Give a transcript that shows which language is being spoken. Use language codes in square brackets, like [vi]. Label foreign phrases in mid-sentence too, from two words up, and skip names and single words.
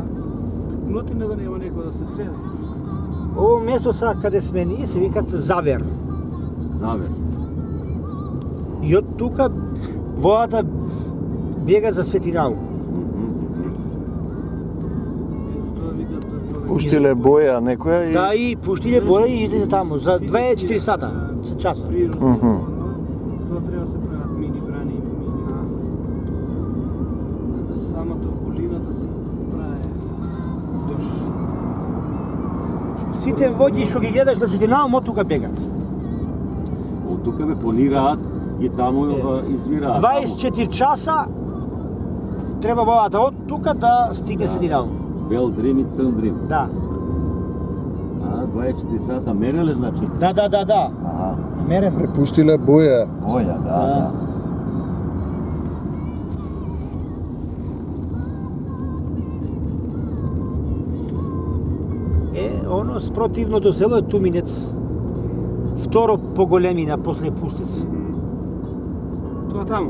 [mk] Нотина да нема некој да се цени. Ово место сега каде сме ние се викат Завер. Завер. И од тука водата бега за Светинал. Пуштиле боја некоја и... Да, и пуштиле боја и излезе таму за 24 сата, часа. Mhm. Тоа треба да се прават мини брани и мини. Самата околина да се прави дош. Сите води што ги гледаш да се финално од тука бегат. Од тука бе планираат и таму извираат. 24 часа треба водата од тука да стигне сединално. Бел дрим и црн дрим. Да. 24 сата мереле, значи? Да. Аха. Мерено. Пуштиле боја. Боја, да. Оно спротивното село е Туминец. Второ по големина после Пустец. Тоа таму.